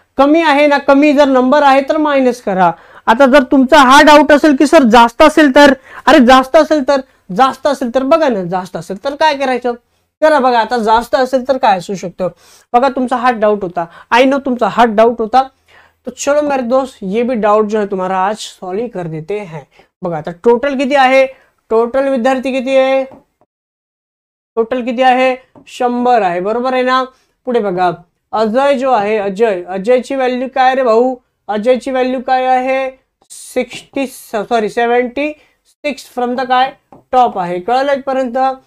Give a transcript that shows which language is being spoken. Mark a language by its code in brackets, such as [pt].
[mr] कमी आहे ना, कमी जर नंबर आहे तर मायनस करा. आता जर तुमचा हा डाऊट असेल की सर जास्त असेल तर, अरे जास्त असेल तर बघा ना, जास्त असेल तर काय करायचं करा बघा. आता जास्त असेल तर काय असू शकतं बघा. तुमचा हा डाउट होता, [en] I know [mr] तुमचा हा डाउट होता. [hi] तो चलो मेरे दोस्त ये भी डाउट जो है तुम्हारा आज सॉल्व कर देते हैं. [mr] बघा आता टोटल किती आहे, टोटल विद्यार्थी किती आहे, टोटल किती आहे 100 आहे, बरोबर आहे ना. पुढे बघा अजय जो आहे, अजयची व्हॅल्यू काय रे भाऊ, अजयची व्हॅल्यू काय आहे 76 [en] from the [mr] काय टॉप आहे. कळलं इथपर्यंत.